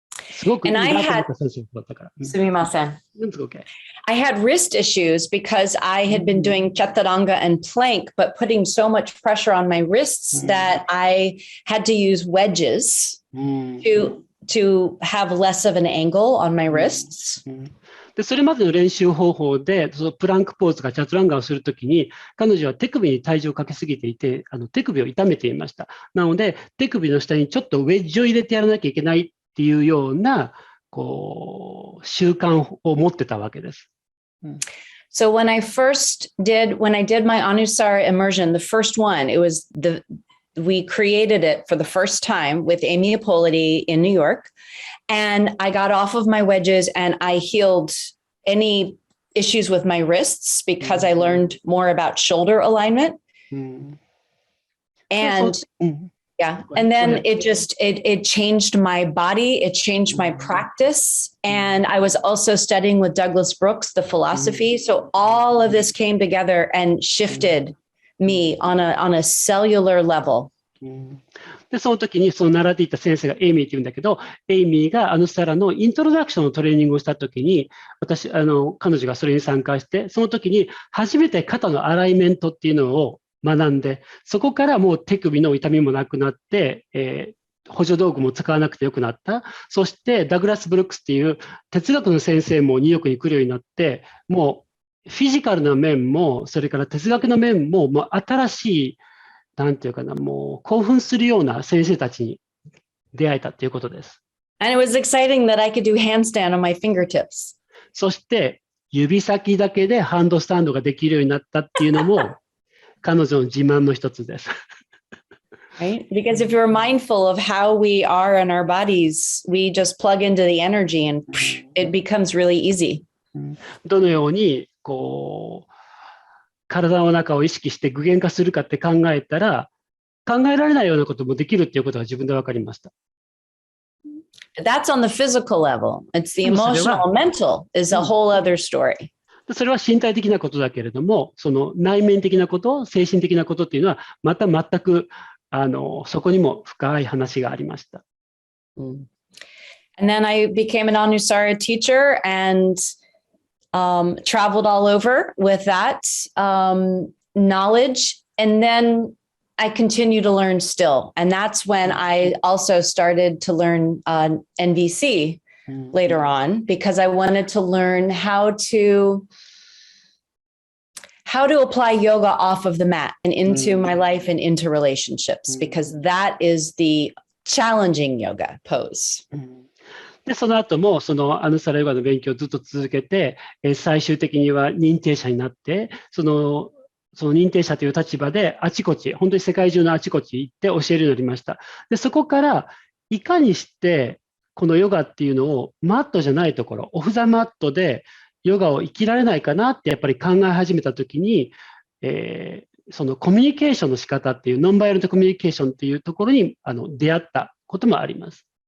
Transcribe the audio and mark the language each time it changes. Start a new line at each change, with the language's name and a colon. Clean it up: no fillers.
Japanese: すごくいいなと思った先生だったから。すみません。
English: Okay. I had wrist issues because I had been doing chaturanga and plank, but putting so much pressure on my wrists that I had to use wedges to have less of an angle on my wrists.
Japanese: でそれまでの練習方法で、そのプランクポーズかチャトランガをするときに、彼女は手首に体重をかけすぎていて、手首を痛めていました。なので、手首の下にちょっとウェッジを入れてやらなきゃいけないっていうような、こう、習慣を持ってたわけです。
English: So when I did my Anusara immersion, the first one, it was the we created it for the first time with Amy Ippoliti in New York. And I got off of my wedges and I healed any issues with my wrists because I learned more about shoulder alignment. And yeah, and then it changed my body, it changed my practice. And I was also studying with Douglas Brooks, the philosophy. So all of this came together and shifted me on a cellular level.
Japanese: で、その時にその習っていた先生がエイミーって言うんだけど、エイミーがサラのイントロダクションのトレーニングをした時に、彼女がそれに参加して、その時に初めて肩のアライメントっていうのを学んで、そこからもう手首の痛みもなくなって、補助道具も使わなくてよくなった。そしてダグラス・ブルックスっていう哲学の先生もニューヨークに来るようになって、もうフィジカルな面も、それから哲学の面も、もう新しい、なんていうかな、もう興奮するような先生たちに出会えたということです。
English: And it was exciting that I could do handstand on my fingertips.
Japanese: そして指先だけでハンドスタンドができるようになったっていうのも彼女の自慢の一つです。
English: Right? Because if you're mindful of how we are in our bodies, we just plug into the energy and it becomes really easy.
Japanese: どのようにこう体の中を意識して具現化するかって考えたら、考えられないようなこともできるっていうことが自分で分かりました。
English: That's on the physical level. It's the emotional, mental is a whole other story.
Japanese: それは身体的なことだけれども、その内面的なこと、精神的なことっていうのは、また全くそこにも深い話がありました。
English: And then I became an Anusara teacher and traveled all over with that knowledge. And then I continue to learn still. And that's when I also started to learn NVC later on, because I wanted to learn how to apply yoga off of the mat and into my life and into relationships, because that is the challenging yoga pose.
Japanese: で、その後も、アヌサラヨガの勉強をずっと続けて、最終的には認定者になって、その認定者という立場であちこち、本当に世界中のあちこち行って教えるようになりました。で、そこから、いかにして、このヨガっていうのをマットじゃないところ、オフザマットでヨガを生きられないかなってやっぱり考え始めたときに、そのコミュニケーションの仕方っていう、ノンバイオレントコミュニケーションっていうところに出会ったこともあります。